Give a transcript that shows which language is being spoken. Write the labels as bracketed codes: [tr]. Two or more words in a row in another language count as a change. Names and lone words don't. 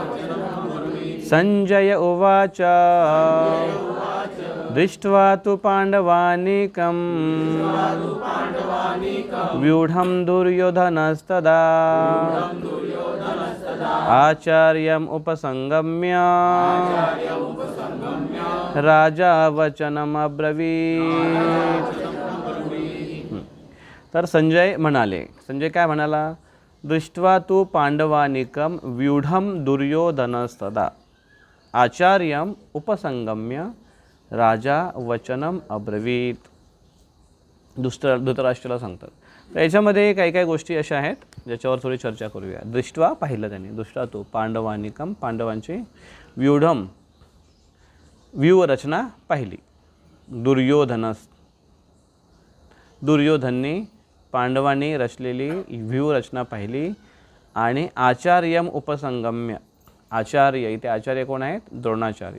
[sa] संजय उवाच दृष्ट्वा तु पांडवानीकं व्यूढं दुर्योधनस्तदा आचार्यम् उपसंगम्य राजा वचनमब्रवीत्. [mr] तर संजय म्हणाले, संजय काय म्हणाला? [sa] दृष्ट्वा तु पांडवानीकं व्यूढं दुर्योधनस्तदा आचार्यम् उपसंगम्य राजा वचनम अब्रवीत. [mr] धृतराष्ट्राला सांगतात. तर याच्यामध्ये काही काही गोष्टी अशा आहेत ज्याच्यावर थोडी चर्चा करूया. दृष्ट्वा पाहिलं त्यांनी, [sa] दृष्ट्वा तु पांडवानीकं [mr] पांडवांची व्यूढम व्यूहरचना पाहिली. दुर्योधननी पांडवांनी रचलेली व्यूहरचना पाहिली आणि [sa] आचार्यम उपसंगम्य, [mr] आचार्य इथे आचार्य कोण आहेत? द्रोणाचार्य.